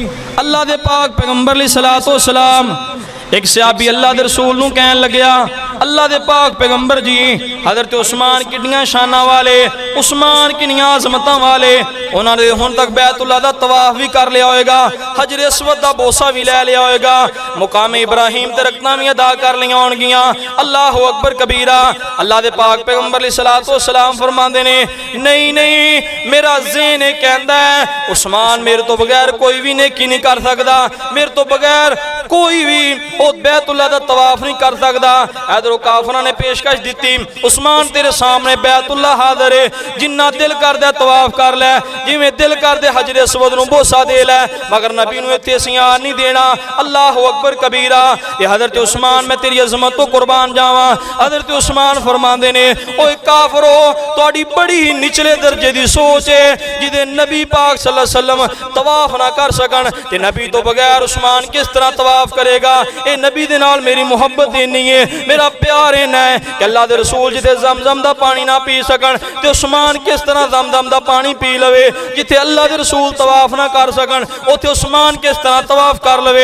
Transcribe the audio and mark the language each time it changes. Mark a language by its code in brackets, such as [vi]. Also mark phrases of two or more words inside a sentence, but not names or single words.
[pa] ਅੱਲਾਹ ਦੇ ਪਾਕ ਪੈਗ਼ੰਬਰ ਅਲੈਹਿੱਸਲਾਮ ਇੱਕ ਸਹਾਬੀ ਅੱਲਾਹ ਦੇ ਰਸੂਲ ਨੂੰ ਕਹਿਣ ਲੱਗਿਆ ਅੱਲਾਹ ਦੇ ਪਾਕ ਪੈਗ਼ੰਬਰ ਜੀ ਹਜ਼ਰਤ ਉਸਮਾਨ ਕਿੰਨੀਆਂ ਸ਼ਾਨਾਂ ਵਾਲੇ, ਉਸਮਾਨ ਕਿੰਨੀਆਂ ਅਜ਼ਮਤਾਂ ਵਾਲੇ, ਉਨ੍ਹਾਂ ਨੇ ਹੁਣ ਤੱਕ ਬੈਤੁੱਲਾਹ ਦਾ ਤਵਾਫ਼ ਭੀ ਕਰ ਲਿਆ ਹੋਏਗਾ, ਹਜਰ ਅਸਵਦ ਦਾ ਬੋਸਾ ਭੀ ਲੈ ਲਿਆ ਹੋਏਗਾ, ਮੁਕਾਮੇ ਇਬਰਾਹੀਮ ਤੇ ਰਕਅਤਾਂ ਭੀ ਅਦਾ ਕਰ ਲਿਆ ਹੋਣਗੀਆਂ। [ar] الله أكبر كبيرا. [pa] ਅੱਲਾਹ ਦੇ ਪਾਕ ਪੈਗ਼ੰਬਰ ਅਲੈਹਿੱਸਲਾਮ ਫ਼ਰਮਾਂਦੇ ਨੇ ਨਹੀਂ ਨਹੀਂ ਮੇਰਾ ਜ਼ਹਿਨ ਇਹ ਕਹਿੰਦਾ ਹੈ ਉਸਮਾਨ ਮੇਰੇ ਤੋ ਬਗ਼ੈਰ ਕੋਈ ਭੀ ਨੇਕੀ ਨਹੀਂ ਕਰ ਸਕਦਾ, ਮੇਰੇ ਤੋ ਬਗ਼ੈਰ ਕੋਈ ਭੀ ਓ ਬੈਤੁੱਲਾਹ ਦਾ ਤਵਾਫ਼ ਨਹੀਂ ਕਰ ਸਕਦਾ। ਇੱਧਰੋਂ ਕਾਫ਼ਿਰਾਂ ਨੇ ਪੇਸ਼ਕਸ਼ ਦਿੱਤੀ, ਉਸਮਾਨ ਤੇਰੇ ਸਾਹਮਣੇ ਬੈਤੁੱਲਾਹ ਹਾਜ਼ਿਰ ਹੈ, ਜਿੰਨਾ ਦਿਲ ਕਰਦਾ ਤਵਾਫ਼ ਕਰ ਲੈ, ਜਿਵੇਂ ਦਿਲ ਕਰਦੇ ਹਜਰ ਅਸਵਦ ਨੂੰ ਬੋਸਾ ਦੇ ਲੈ, ਮਗਰ ਨਬੀ ਨੂੰ ਇੱਥੇ ਸਿਆਰ ਨਹੀਂ ਦੇਣਾ। [ar] الله أكبر كبيرا. [pa] ਇਹ ਹਜ਼ਰਤ ਉਸਮਾਨ ਮੈਂ ਤੇਰੀ ਅਜ਼ਮਤ ਤੋ ਕੁਰਬਾਨ ਜਾਵਾਂ। ਹਜ਼ਰਤ ਉਸਮਾਨ ਫ਼ਰਮਾਂਦੇ ਨੇ ਓਏ ਕਾਫ਼ਿਰੋ ਤੁਹਾਡੀ ਬੜੀ ਹੀ ਨਿਚਲੇ ਦਰਜੇ ਦੀ ਸੋਚ ਹੈ, ਜਿਦੇ ਨਬੀ ਪਾਕ [ar] صلى الله عليه وسلم [pa] ਤਵਾਫ਼ ਨਾ ਕਰ ਸਕਣ ਤੇ ਨਬੀ ਤੋ ਬਗ਼ੈਰ ਉਸਮਾਨ ਕਿਸ ਤਰ੍ਹਾਂ ਤਵਾਫ਼ ਕਰੇਗਾ। ਇਹ ਨਬੀ ਦੇ ਨਾਲ ਮੇਰੀ ਮੁਹੱਬਤ ਇੰਨੀ ਹੈ, ਮੇਰਾ ਪਿਆਰ ਇੰਨਾ ਹੈ ਕਿ ਅੱਲਾਹ ਦੇ ਰਸੂਲ ਜਿੱਥੇ ਜ਼ਮਜ਼ਮ ਦਾ ਪਾਣੀ ਨਾ ਪੀ ਸਕਣ ਤੇ ਉਸਮਾਨ ਕਿਸ ਤਰ੍ਹਾਂ ਜ਼ਮਜ਼ਮ ਦਾ ਪਾਣੀ ਪੀ ਲਵੇ। ਜਿੱਥੇ ਅੱਲਾਹ ਦੇ ਰਸੂਲ ਤਵਾਫ਼ ਨਾ ਕਰ ਸਕਣ ਉੱਥੇ ਉਸਮਾਨ ਕਿਸ ਤਰ੍ਹਾਂ ਤਵਾਫ਼ ਕਰ ਲਵੇ।